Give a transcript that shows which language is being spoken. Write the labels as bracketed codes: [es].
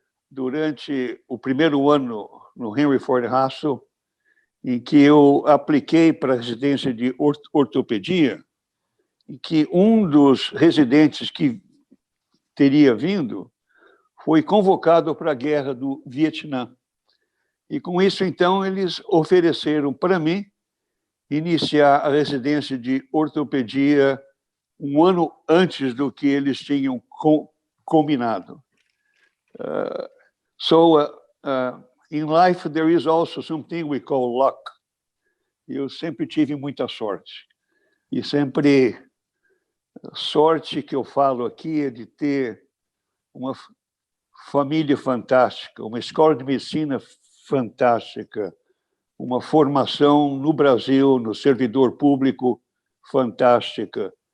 [pt] durante o primeiro ano no Henry Ford Hospital, em que eu apliquei para a residência de ortopedia, em que um dos residentes que teria vindo foi convocado para a guerra do Vietnã. E, com isso, então, eles ofereceram para mim iniciar a residência de ortopedia um ano antes do que eles tinham combinado. [en] In life, there is also something we call luck. [pt] Eu sempre tive muita sorte. E sempre, sorte que eu falo aqui é de ter uma família fantástica, uma escola de medicina fantástica, uma formação no Brasil, no servidor público, fantástica.